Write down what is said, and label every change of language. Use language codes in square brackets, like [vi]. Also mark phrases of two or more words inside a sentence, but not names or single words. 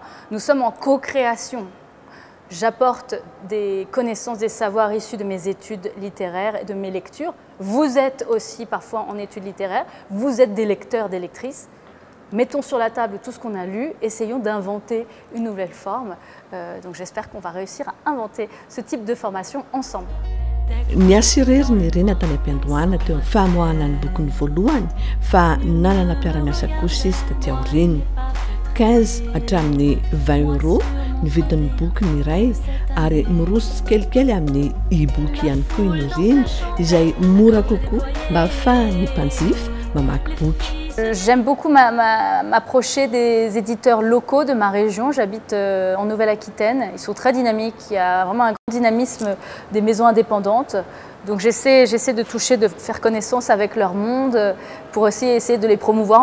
[fr] Nous sommes en co-création. J'apporte des connaissances, des savoirs issus de mes études littéraires et de mes lectures. Vous êtes aussi parfois en études littéraires, vous êtes des lecteurs, des lectrices. Mettons sur la table tout ce qu'on a lu, essayons d'inventer une nouvelle forme. Donc j'espère qu'on va réussir à inventer ce type de formation ensemble. [mg] Niasireriny reny tany am-piandohana teo amin'ny famoahana ny bokyny voalohany fa nanana mpiara-miasa kosa izy taty aoriany 15 hatramin'ny 20 € ny vidin'ny boky ny iray ary miroso kelikely amin'ny e-book ihany koa iny reny izay mora kokoa mba ahafahan'ny mpanjifa mamaky boky. [fr] J'aime beaucoup m'approcher des éditeurs locaux de ma région. J'habite en Nouvelle-Aquitaine. Ils sont très dynamiques. Il y a vraiment un grand dynamisme des maisons indépendantes. Donc j'essaie de toucher, de faire connaissance avec leur monde pour aussi essayer de les promouvoir.